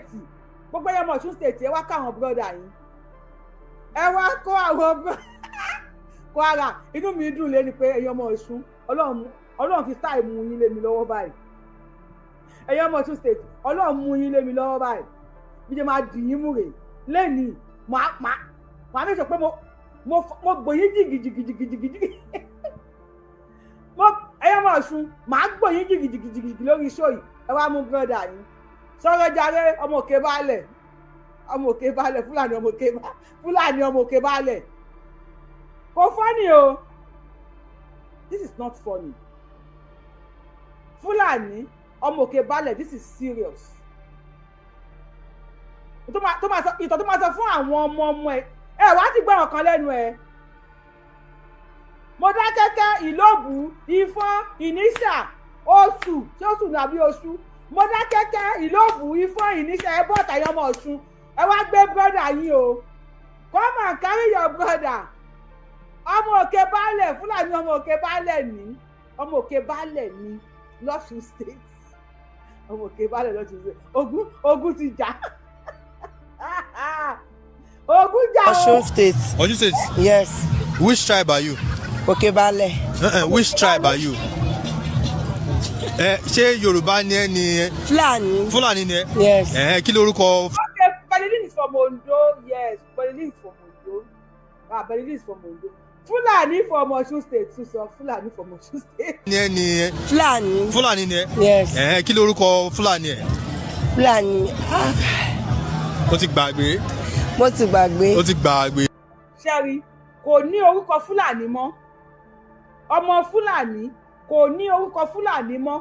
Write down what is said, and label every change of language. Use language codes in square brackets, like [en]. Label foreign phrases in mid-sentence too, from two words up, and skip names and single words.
[yo] gbogbo ẹyọ ọmọ Ọ̀ṣun State ẹ wá káwọn búrọ́dà yín ẹ wá kó àwọn kó ara inú mi dùn lé ni pé ẹyọ ọmọ Ọ̀ṣun Ọlọ́run fi sáì mú yín lé mi lọ́wọ́ báyìí ẹyọ ọmọ Ọ̀ṣun State Ọlọ́run mú yín lé mi lọ́wọ́ báyìí bí ṣe máa dì yín mú rè lẹ́nìí màá ní sọ pé mo gbò yín jìgìjìgìjìgìjì ẹyọ ọmọ Ọ̀ṣun màá gbò yín jìgìjìgìjì lórí iṣó yìí ẹ wá mú bírọ́dà yín sọ̀rọ̀ jàre ọmọ Òkèbalẹ̀ Fúlàní ọmọ Òkèbalẹ̀ kò funny o [en] this is not funny [yo] Fúlàní ọmọ Òkèbalẹ̀ [en] this is serious [yo] ìtọ́ tó máa sọ fún àwọn ọmọ ẹ wá ti gbọ́ ọ̀kan lẹ́nu ẹ. Mọdákẹ́kẹ́, Ìlóbù, Ifọ̀n, Ìníṣà, Oṣù tí Oṣù nàbí Oṣù. Mọdákẹ́kẹ́, Ìlóbù, Ifọ̀n, Ìníṣà ẹ bọ́ ọ̀tàyọ̀ ọmọ Ọ̀ṣun ẹ wá gbé brọ́dà yín o. [en] Come and carry your brother. [yo] Ọmọ Òkè Baálẹ̀ Fúlàní ọmọ Òkè Baálẹ̀ ní ọmọ Òkè Baálẹ̀ ní l'Ọ̀ṣun state. Ọmọ Òkè Baálẹ̀ l'Ọ̀ṣun state. Ogun ti jà. Ogun jà o. Osun state. Osun state? [en] Yes. Which tribe are you? [yo] Òkè Baálẹ̀. [en] Which tribe are you? [yo] Ṣé Yorùbá ni ẹ ni? Fúlàní. Fúlàní ni ẹ? [en] Yes. [yo] Kí lorúkọ? [en] Okay, Balilin is from Ondo. Yes, Balilin is from Ondo. Balilin is from Ondo. Fulani from Osun state too, so Fulani from Osun state. [yo] Ni ẹ ni? Fúlàní. Fúlàní ni ẹ? [en] Yes. [yo] Kí lorúkọ Fúlàní ẹ? Fúlàní. Ó ti gbàgbé. Mo ti gbàgbé. Ó ti gbàgbé. Ṣẹ́rí kò ní orúkọ Fúlàní mọ́. Ọmọ Fúlàní kò ní orúkọ Fúlàní mọ́.